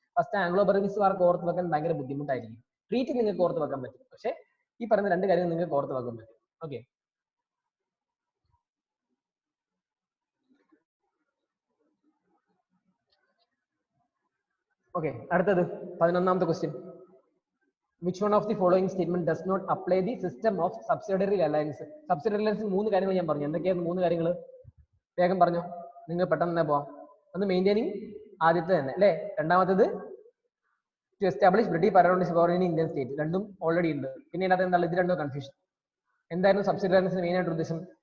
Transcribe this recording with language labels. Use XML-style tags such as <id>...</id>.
<ml>First Anglo Burmese വാർക്ക് ഓർത്ത് വെക്കാൻ ഭയങ്കര ബുദ്ധിമുട്ടായിരിക്കും. ട്രീറ്റ് നിങ്ങൾക്ക് ഓർത്ത് വെക്കാൻ പറ്റും. പക്ഷേ ഈ പറയുന്ന രണ്ട് കാര്യങ്ങൾ നിങ്ങൾക്ക് ഓർത്ത് വെക്കാൻ പറ്റും. ഓക്കെ, ഓക്കെ, അടുത്തത് 11ാമത്തെ question.</ml> <en>Which one of the following statement does not apply the system of subsidiary alliance?</en> <ml>Subsidiary alliance 3 കാര്യങ്ങൾ ഞാൻ പറഞ്ഞു. എന്തൊക്കെയാണ് 3 കാര്യങ്ങൾ? വേഗം പറഞ്ഞു, നിങ്ങൾ പെട്ടെന്ന് തന്നെ പോവാം. ഒന്ന് മെയിൻറ്റെയിനിങ്, ആദ്യത്തെ തന്നെ അല്ലേ. രണ്ടാമത്തേത്</ml> <en>To establish British parallel sovereign Indian state.</en> <ml>രണ്ടും ഓൾറെഡി ഉണ്ട്. പിന്നെ ഇതിനകത്ത് എന്താണ്? ഇത് രണ്ടും കൺഫ്യൂഷൻ. എന്തായിരുന്നു സബ്സിഡിയറി അലയൻസിന്റെ മെയിൻ ആയിട്ട് ഉദ്ദേശം?</ml>